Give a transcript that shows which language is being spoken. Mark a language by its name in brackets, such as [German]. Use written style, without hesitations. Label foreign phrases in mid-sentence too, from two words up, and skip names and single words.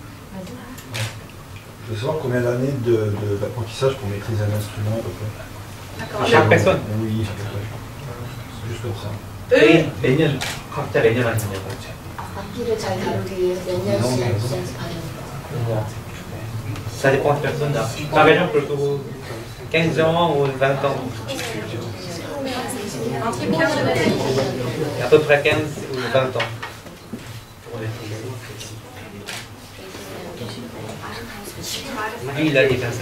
[French] Je veux savoir combien d'années d'apprentissage pour maîtriser un instrument à peu près. D'accord. Chaque personne. Oui, juste ça. Eux, [Korean] 매년 각자 매년 하는 거예요. 악기를 잘 다루기 위해서 몇 년씩 연습하는 거. [French] Ça dépend des personnes. Par exemple, pour 15 ans ou 20 ans. entre 15 et 20 ans. À peu près 15 ou 20 ans. Lui, il a des 25.